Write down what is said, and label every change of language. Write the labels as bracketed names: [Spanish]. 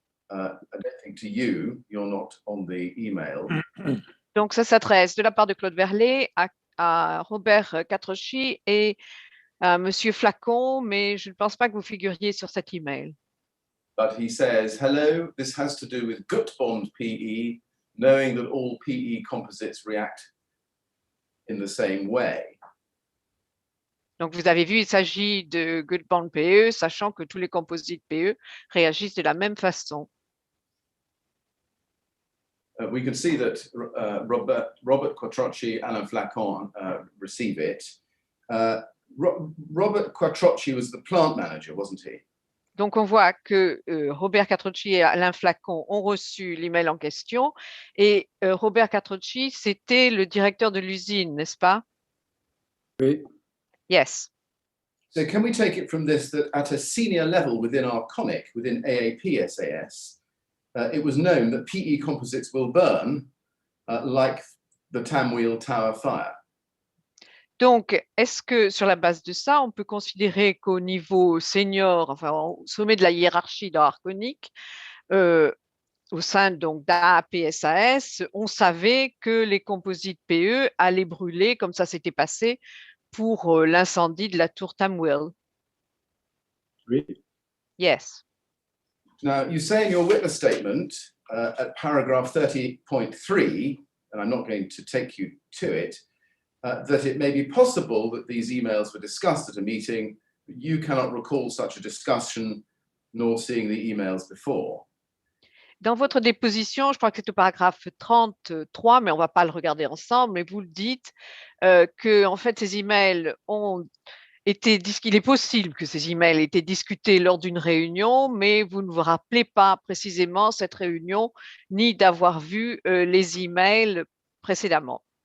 [English] I don't think to you, you're not on the email. [French] Donc, ça s'adresse de la part de Claude Verlet à Robert Quattrocchi et à Monsieur Flacon, mais je ne pense pas que vous figuriez sur cet email. [English] But he says, hello, this has to do with gut bond PE, knowing that all PE composites react in the same way. [French] Donc, vous avez vu, il s'agit de good bond PE, sachant que tous les composites PE réagissent de la même façon. [English] We can see that Robert Quattrocchi, Alain Flacon receive it. Robert Quattrocchi was the plant manager, wasn't he? [French] Donc, on voit que Robert Quattrocchi et Alain Flacon ont reçu l'email en question. Et Robert Quattrocchi, c'était le directeur de l'usine, n'est-ce pas? Oui. [English] Yes. So can we take it from this that at a senior level within Arconic, within AAP SAS, it was known that PE composites will burn like the Tamwheel Tower fire? [French] Donc, est-ce que sur la base de ça, on peut considérer qu'au niveau senior, enfin au sommet de la hiérarchie dans Arconic, au sein donc d'AAPSAS, on savait que les composites PE allaient brûler, comme ça s'était passé pour l'incendie de la tour Tamwheel? Oui. [English] Yes. Now, you say in your witness statement at paragraph 30.3, and I'm not going to take you to it, that it may be possible that these emails were discussed at a meeting, but you cannot recall such a discussion nor seeing the emails before. [French] Dans votre déposition, je crois que c'est au paragraphe 33, mais on ne va pas le regarder ensemble, mais vous le dites que en fait, ces emails ont été il est possible que ces emails aient été discutés lors d'une réunion, mais vous ne vous rappelez pas précisément cette réunion, ni d'avoir vu les emails précédemment.